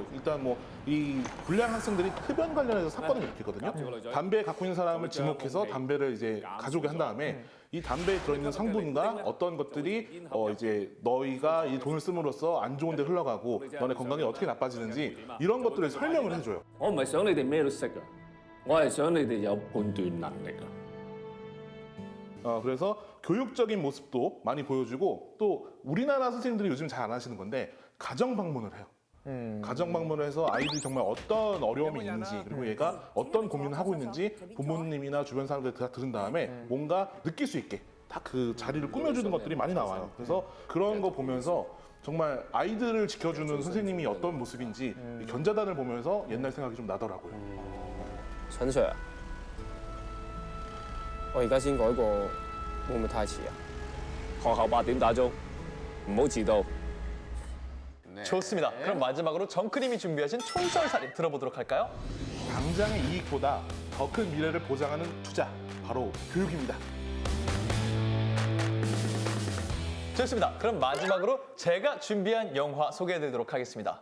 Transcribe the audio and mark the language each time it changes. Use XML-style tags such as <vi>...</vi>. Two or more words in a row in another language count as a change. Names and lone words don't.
<ko>일단 뭐 이 불량 학생들이 흡연 관련해서 사건을 일으키거든요. 담배 갖고 있는 사람을 지목해서 담배를 이제 가져오게 한 다음에 이 담배에 들어있는 성분과 어떤 것들이 이제 너희가 이 돈을 씀으로써 안 좋은 데 흘러가고 너네 건강이 어떻게 나빠지는지 이런 것들을 설명을 해줘요.</ko> <yue>我唔係想你哋咩都識啊，我係想你哋有判斷能力啊。</yue> <ko>그래서 교육적인 모습도 많이 보여주고 또 우리나라 선생님들이 요즘 잘 안 하시는 건데 가정 방문을 해요. 가정 방문을 해서 아이들이 정말 어떤 어려움이 있는지 그리고 얘가 어떤 고민을 하고 있는지 부모님이나 주변 사람들 다 들은 다음에 뭔가 느낄 수 있게 딱 그 자리를 꾸며주는 것들이 많이 나와요. 그래서 그런 거 보면서 정말 아이들을 지켜주는 선생님이 어떤 모습인지 이 견자단을 보면서 옛날 생각이 좀 나더라고요.</ko> <yue>陳 Sir， 我而家先改過，會唔會太遲啊？學校8點打鐘，唔好遲到。</yue> <ko>좋습니다. 그럼 마지막으로 정크림이 준비하신 촌철살인 들어보도록 할까요? 당장의 이익보다 더 큰 미래를 보장하는 투자, 바로 교육입니다. 좋습니다. 그럼 마지막으로 제가 준비한 영화 소개해드리도록 하겠습니다.</ko>